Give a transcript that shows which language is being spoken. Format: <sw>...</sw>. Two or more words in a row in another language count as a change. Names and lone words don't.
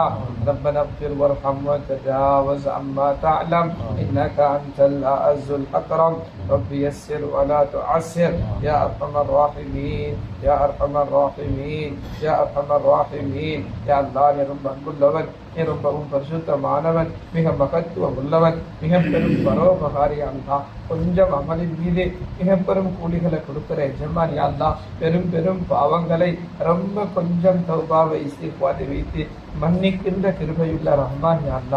<ar>ربنا اغفر وارحم وتجاوز عما تعلم إنك أنت الأعز الأكرم. رب يسر ولا تعسر يا أرحم الراحمين يا أرحم الراحمين يا أرحم الراحمين. يا الله يا رب كل</ar> <ta>நீ ரொம்பவும் பரிசுத்தமானவன், மிக மகத்துவம் உள்ளவன், மிக பெரும் பரோபகாரி அல்லா. கொஞ்சம் அமலின் மீது மிக பெரும் கூலிகளை கொடுக்கிற எஜமான் அல்லா. பெரும் பெரும் பாவங்களை ரொம்ப கொஞ்சம் தௌபாவை இஸ்திக்பாரை வைத்து மன்னிக்கின்ற கிருபையுள்ள ரஹ்மான் அல்லா.</ta>